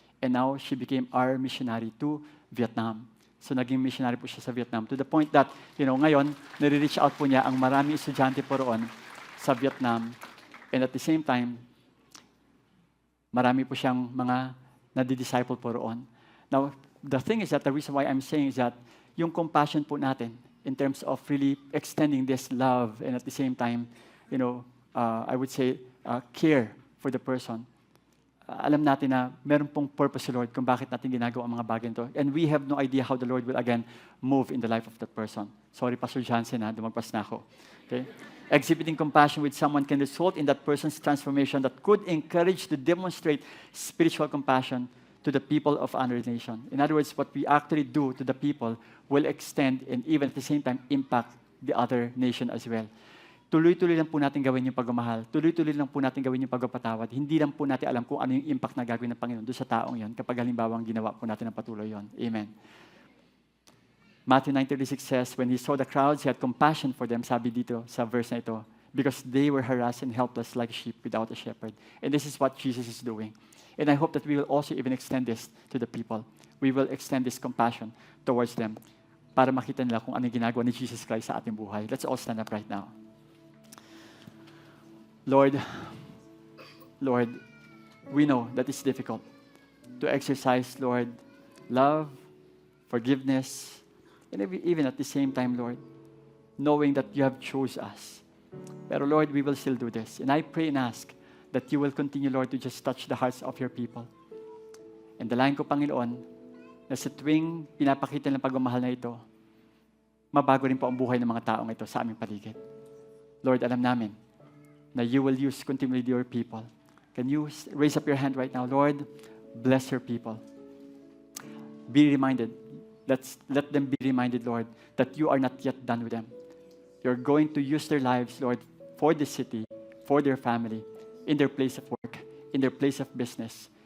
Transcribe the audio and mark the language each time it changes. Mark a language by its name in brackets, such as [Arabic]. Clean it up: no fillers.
[English] And now, she became our missionary to Vietnam. [Filipino] So naging missionary po siya sa Vietnam [English] to the point that, [Filipino] ngayon, nare-reach out po niya ang maraming estudyante po roon sa Vietnam. [English] And at the same time, [Filipino] marami po siyang mga nadi-disciple po roon. [English] Now, the thing is that the reason why I'm saying is that [Filipino] yung compassion po natin [English] in terms of really extending this love and at the same time, I would say, care for the person. [Filipino] Alam natin na meron pong purpose sa Lord kung bakit natin ginagawa ang mga bagay nito. [English] And we have no idea how the Lord will again move in the life of that person. Sorry, Pastor Jansen, [Filipino] dumagpas na ako. [English] Okay? Exhibiting compassion with someone can result in that person's transformation that could encourage to demonstrate spiritual compassion to the people of another nation. In other words, what we actually do to the people will extend and even at the same time impact the other nation as well. [Filipino] Tuloy-tuloy lang po natin gawin yung pagmamahal. Tuloy-tuloy lang po natin gawin yung pagpapatawad. Hindi lang po natin alam kung ano yung impact na gagawin ng Panginoon doon sa taong yon kapag halimbawa ginawa po natin ng patuloy yon. [English] Amen. Matthew 9:36 says, when he saw the crowds, he had compassion for them, [Filipino] sabi dito sa verse na ito, [English] because they were harassed and helpless like sheep without a shepherd. And this is what Jesus is doing. And I hope that we will also even extend this to the people. We will extend this compassion towards them [Filipino] para makita nila kung ano yung ginagawa ni Jesus Christ sa ating buhay. [English] Let's all stand up right now. Lord, we know that it's difficult to exercise, Lord, love, forgiveness, and even at the same time, Lord, knowing that you have chose us. [Filipino] Pero [English] Lord, we will still do this. And I pray and ask that you will continue, Lord, to just touch the hearts of your people. [Filipino] And dalangin ko, Panginoon, na sa tuwing pinapakita ng pagmamahal na ito, mabago rin po ang buhay ng mga taong ito sa aming paligid. [English] Lord, [Filipino] alam namin na [English] you will use continually your people. Can you raise up your hand right now? Lord, bless your people. Be reminded, let them be reminded, Lord, that you are not yet done with them. You're going to use their lives, Lord, for the city, for their family, in their place of work, in their place of business.